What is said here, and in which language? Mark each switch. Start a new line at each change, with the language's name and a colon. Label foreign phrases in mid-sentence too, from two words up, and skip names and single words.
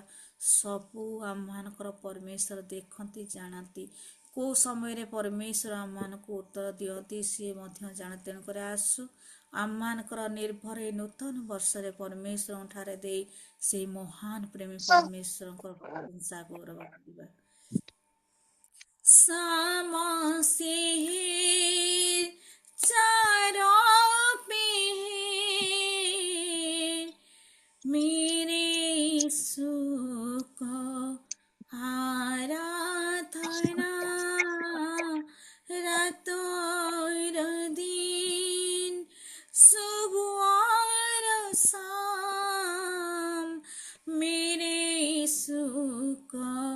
Odia: ସବୁ ଆମମାନଙ୍କର ପରମେଶ୍ୱର ଦେଖନ୍ତି, ଜାଣନ୍ତି। କେଉଁ ସମୟରେ ପରମେଶ୍ୱର ଆମମାନଙ୍କୁ ଉତ୍ତର ଦିଅନ୍ତି ସିଏ ମଧ୍ୟ ଜାଣନ୍ତି। ତେଣୁକରି ଆସୁ ଆମମାନଙ୍କର ନିର୍ଭର ଏ ନୂତନ ବର୍ଷରେ ପରମେଶ୍ୱରଙ୍କ ଠାରେ ଦେଇ ସେହି ମହାନ ପ୍ରେମୀ ପରମେଶ୍ୱରଙ୍କର ପ୍ରଶଂସା ଗୌରବ କରିବା।
Hindi: सामसीहिर चारों पीर मेरे यीशु को आराधना रातों दिन सुबह और शाम मेरे यीशु को